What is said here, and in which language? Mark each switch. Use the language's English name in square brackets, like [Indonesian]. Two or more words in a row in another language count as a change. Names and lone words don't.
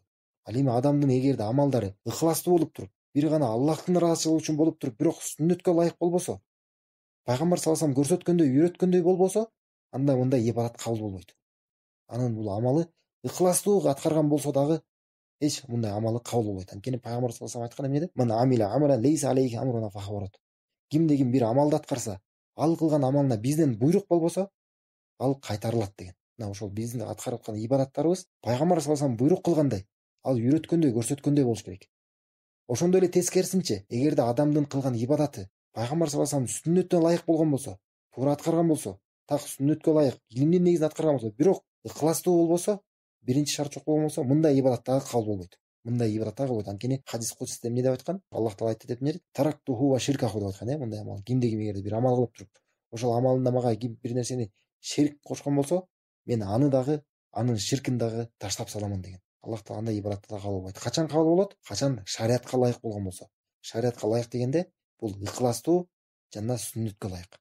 [Kyrgyz] Ал эми адамдын эгерде амалдары ыхластуу болуп туруп, бир гана Аллахтын ыраазычылыгы үчүн болуп туруп, бирок сүннөткө ылайык болбосо, пайгамбар [Arabic] صلى الله عليه وسلم [Kyrgyz] көрсөткөндөй, үйрөткөндөй болбосо, анда мындай ибадат кабыл болбойт. Анын бул амалы ыхластуу аткарган болсо дагы эч мындай амалы кабыл болбойт. Анткени пайгамбар [Arabic] صلى الله عليه وسلم [Kyrgyz] айткан эмне деп? [Arabic] من عمل عملا ليس عليه أمرنا فهو رد. [Kyrgyz] Кимде-ким бир амалды аткарса, ал кылган амалына бизден буйрук болбосо, ал кайтарылат деген. Мына ошол биздин аткарып аткан ибадаттарыбыз пайгамбар [Arabic] صلى الله عليه وسلم [Kyrgyz] буйрук кылгандай, ал үйрөткөндөй, көрсөткөндөй болуш керек. Ошондой эле тескерисинче, эгерде адамдын кылган ибадаты пайгамбар [Arabic] صلى الله عليه [Kyrgyz] вассаламдын сүннөтүнө ылайык болгон болсо, туура аткарган болсо, так сүннөткө ылайык, илимдин негизинде аткарган болсо, бирок ыхластуу болбосо, биринчи шарт жок болгон болсо, мындай ибадат дагы кабыл болбойт. Анткени хадис кудсисте эмне деп айткан? Аллах Таала айтты деп эмне дейт? [Arabic] تركته وشركه [Kyrgyz] деп айткан, мындай амал. Кимде-ким эгерде бир амал кылып туруп, ошол амалында мага бир нерсени ширк кошкон болсо, мен аны дагы, анын ширкин дагы таштап саламын деген. Аллах Таала андай ибадатты да кабыл болбойт. Качан кабыл болот? Качан шариатка ылайык болгон болсо. Шариатка ылайык дегенде бул ыхластуу жана сүннөткө ылайык.